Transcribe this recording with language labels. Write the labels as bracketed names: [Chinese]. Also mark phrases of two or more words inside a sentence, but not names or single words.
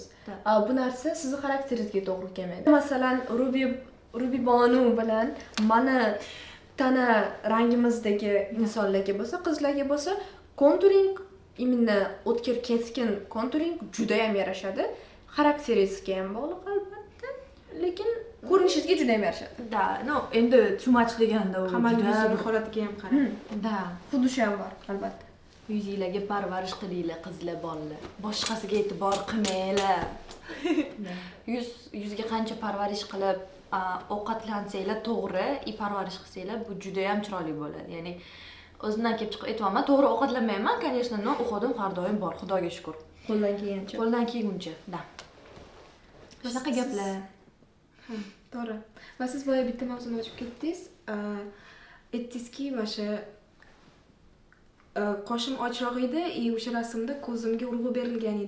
[Uzbek] Bu narsa sizning xarakteringizga to'g'ri kelmaydi. Masalan, Ruby Bonu bilan mana tana rangimizdagi insonlarga bo'lsa, qizlarga bo'lsa, konturing, именно o'tkir keskin konturing juda ham yarashadi. Xarakteringizga ham bog'liq albatta, lekin ko'rinishingizga juda ham yarashadi. Da, endi [English] too much [Uzbek] deganda u hamma holatiga ham qarang. Da, xuddi shu ham bor, albatta. Yuzingizga parvarish qilinglar, qizlar, bolalar. Boshqasiga e'tibor qilmanglar. Yuzga qancha parvarish qilib, ovqatlansanglar to'g'ri, parvarish qilsanglar, bu juda ham chiroyli bo'ladi. Ya'ni o'zimdan kelib chiqib aytayapman, to'g'ri ovqatlanmayman, [Russian] конечно, но [Uzbek] uxodim har doim bor, xudoga shukr. Qo'ldan kelgancha. Qo'ldan kelguncha, da. Shunaqa gaplar. To'g'ri. Va siz boya bitta mavzuni ochib ketdingiz. Aytdingizki, mana shu qoshim ochroq edi, o'sha rasmda ko'zimga urg'u berilgan edi.